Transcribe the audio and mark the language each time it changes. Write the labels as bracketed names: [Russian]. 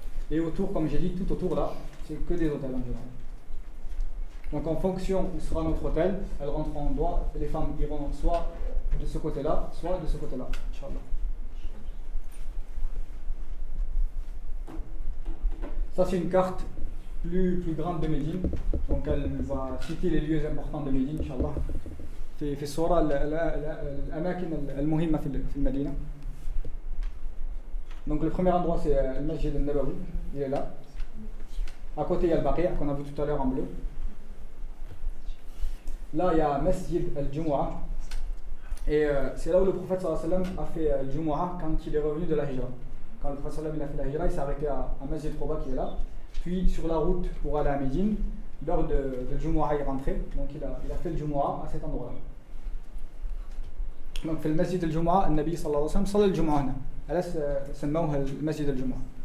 [French] Et autour, comme j'ai dit, tout autour là, c'est que des hôtels en général. Donc en fonction où sera notre hôtel, elles rentreront en droit, les femmes iront soit de ce côté-là, soit de ce côté-là, Inch'Allah. Ça c'est une carte plus grande de Médine. Donc elle va citer les lieux importants de Médine, Inch'Allah. [Arabic] في الصورة الأماكن المهمة في المدينة. [French] Donc le premier endroit c'est le Masjid al-Nabawi, il est là. À côté il y a le Baqi' qu'on a vu tout à l'heure en bleu. Là il y a Masjid al-Jumu'ah. Et c'est là où le prophète sallallahu alayhi wa sallam a fait al-Jumu'ah quand il est revenu de la Hijra. Quand le prophète sallallahu alayhi wa sallam a fait la Hijra, il s'est arrêté à Masjid Quba qui est là. Puis sur la route pour aller à Médine, l'heure de Jumu'ah est rentrée. Donc il a fait le Jumu'ah à cet endroit-là. [Arabic] Donc في المسجد الجمعة النبي صلى الله عليه وسلم صلى الجمعة هنا. أليس سموها المسجد الجمعة.